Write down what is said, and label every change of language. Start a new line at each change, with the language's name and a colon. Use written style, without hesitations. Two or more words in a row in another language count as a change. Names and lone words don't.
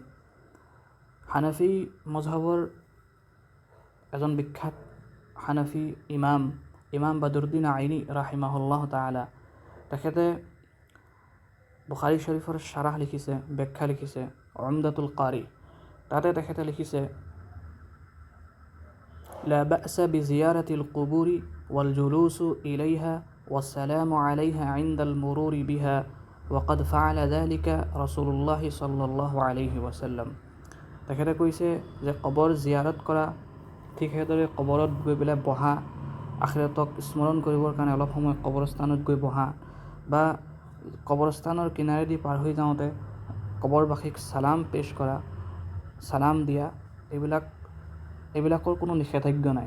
Assamese: হানাফি মজহবৰ এজন বিখ্যাত হানাফি ইমাম বদৰুদ্দিন আইনী
Arabic: رحمه الله تعالى,
Assamese: তেখেতে বুখাৰী শৰীফৰ শ্বাৰাহ লিখিছে, ব্যাখ্যা লিখিছে, উমদাতুল কাৰী। তাতে তেখেতে লিখিছে,
Arabic: لا بأس بزيارة القبور والجلوس إليها والسلام عليها عند المرور بها وقد فعل ذلك رسول الله صلى الله عليه وسلم.
Assamese: তেখেতে কৈছে যে কবৰ জিয়াৰত কৰা, ঠিক সেইদৰে কবৰত গৈ পেলাই বহা, আখিৰাতক স্মৰণ কৰিবৰ কাৰণে অলপ সময় কবৰস্থানত গৈ বহা, বা কবৰস্থানৰ কিনাৰেদি পাৰ হৈ যাওঁতে কবৰবাসীক সালাম পেশ কৰা, সালাম দিয়া, এইবিলাকৰ কোনো নিষেধাজ্ঞা নাই।